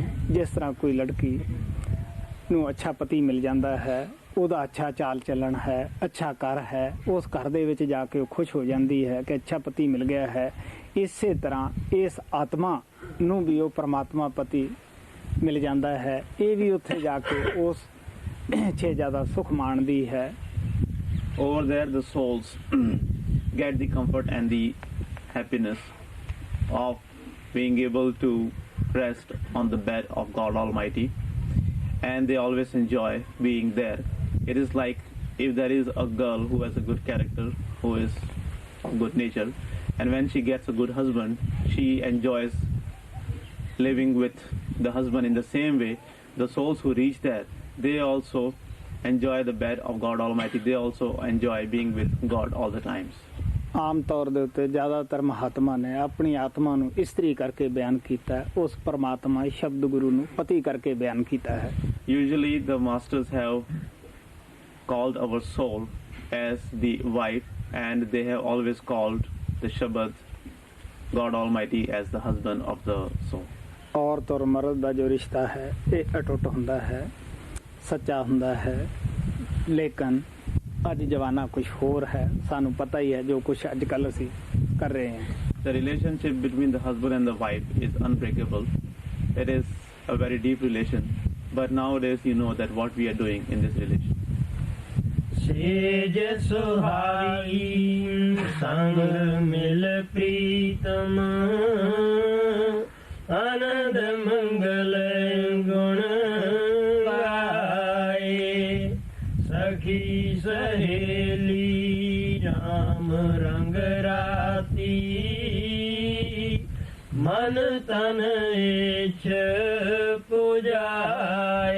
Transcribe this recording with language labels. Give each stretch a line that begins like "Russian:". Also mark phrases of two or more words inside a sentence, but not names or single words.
Punjabi: ਜਿਸ ਤਰ੍ਹਾਂ ਕੋਈ ਲੜਕੀ ਨੂੰ ਅੱਛਾ ਪਤੀ ਮਿਲ ਜਾਂਦਾ ਹੈ, ਉਹਦਾ ਅੱਛਾ ਚਾਲ ਚੱਲਣ ਹੈ, ਅੱਛਾ ਘਰ ਹੈ, ਉਸ ਘਰ ਦੇ ਵਿੱਚ ਜਾ ਕੇ ਉਹ ਖੁਸ਼ ਹੋ ਜਾਂਦੀ ਹੈ ਕਿ ਅੱਛਾ ਪਤੀ ਮਿਲ ਗਿਆ ਹੈ। ਇਸੇ ਤਰ੍ਹਾਂ ਇਸ ਆਤਮਾ ਨੂੰ ਵੀ ਉਹ ਪ੍ਰਮਾਤਮਾ ਪਤੀ ਮਿਲ ਜਾਂਦਾ ਹੈ। ਇਹ ਵੀ ਉੱਥੇ ਜਾ ਕੇ ਉਸ ਛੇਜਾ ਦਾ ਸੁੱਖ ਮਾਣਦੀ ਹੈ।
English: Over there the souls get the comfort and the happiness of being able to rest on the bed of God Almighty, and they always enjoy being there. It is like if there is a girl who has a good character, who is of good nature, and when she gets a good husband, she enjoys living with the husband. In the same way, the souls who reach there, they also enjoy the bed of God Almighty. They also enjoy being with God all the times.
Punjabi: ਆਮ ਤੌਰ ਦੇ ਉੱਤੇ ਜ਼ਿਆਦਾਤਰ ਮਹਾਤਮਾ ਨੇ ਆਪਣੀ ਆਤਮਾ ਨੂੰ ਇਸਤਰੀ ਕਰਕੇ ਬਿਆਨ ਕੀਤਾ, ਉਸ ਪਰਮਾਤਮਾ ਸ਼ਬਦ ਗੁਰੂ ਨੂੰ ਪਤੀ ਕਰਕੇ ਬਿਆਨ ਕੀਤਾ ਹੈ।
English: Usually the masters have called our soul as the wife, and they have always called the Shabad, God Almighty, as the husband of the soul.
Punjabi: ਔਰਤ ਔਰ ਮਰਦ ਦਾ ਜੋ ਰਿਸ਼ਤਾ ਹੈ ਇਹ ਅਟੁੱਟ ਹੁੰਦਾ ਹੈ, ਸੱਚਾ ਹੁੰਦਾ ਹੈ। ਲੇਕਿਨ ਅੱਜ ਜਵਾਨਾ ਕੁਝ ਹੋਰ ਹੈ, ਸਾਨੂੰ ਪਤਾ ਹੀ ਹੈ ਜੋ ਕੁਝ ਅੱਜ ਕੱਲ੍ਹ ਅਸੀਂ ਕਰ ਰਹੇ ਹਾਂ।
English: The relationship between the husband and the wife is unbreakable. It is a very deep relation. But nowadays you know that what we are doing in this relation.
Punjabi: ਸੇਜ ਸੁਹਾਈ ਸੰਗ ਮਿਲ ਪ੍ਰੀਤਮ ਆਨੰਦ ਮੰਗਲ ਗੁਣ ਗਾਏ। ਸਖੀ ਸਹੇਲੀ ਰਾਮ ਰੰਗ ਰਾਤੀ ਮਨ ਤਨ ਇਛ ਪੁਜਾਏ।